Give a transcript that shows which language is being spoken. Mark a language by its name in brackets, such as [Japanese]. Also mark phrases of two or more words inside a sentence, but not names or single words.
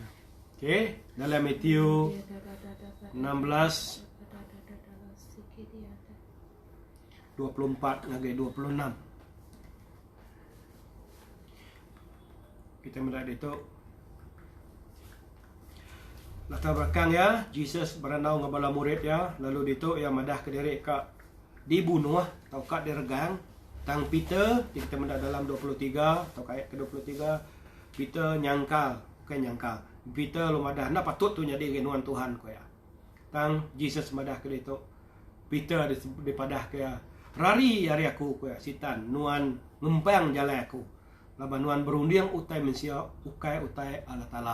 [Iban] Okey, dalam Matthew 16 24 ngagai 26. Kita melihat itu latar belakang ya, Jesus berenau ngabala murid ya, lalu itu yang madah ke diri kak dibunuh atau kak diregang tang Peter kita mendak dalam 23 atau ayat ke-23 Peter nyangkal bukan nyangkal Peter lu madah nak patut tu jadi genuan Tuhan ko ya tang Jesus madah ke itu Peter dipadah ke ya rari aku ko ya sitan nuan ngempang jalan aku laban nuan berunding utai mensia ukai Allah Taala.